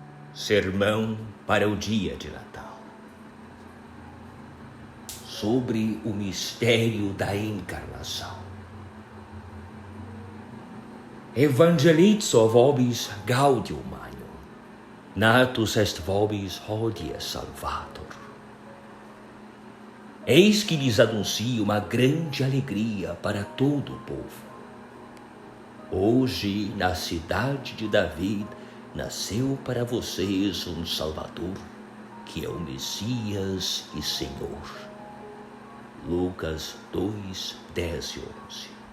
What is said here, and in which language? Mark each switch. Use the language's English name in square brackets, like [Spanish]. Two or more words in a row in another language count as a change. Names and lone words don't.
[Portuguese] Sermão para o dia de Natal, sobre o mistério da encarnação. [Latin] Evangelizzo vobis gaudium magnum, natus est vobis hodie Salvator. [Portuguese] Eis que lhes anuncio uma grande alegria para todo o povo. Hoje, na cidade de Davi, nasceu para vocês um Salvador, que é o Messias e Senhor. Lucas 2, 10 e 11.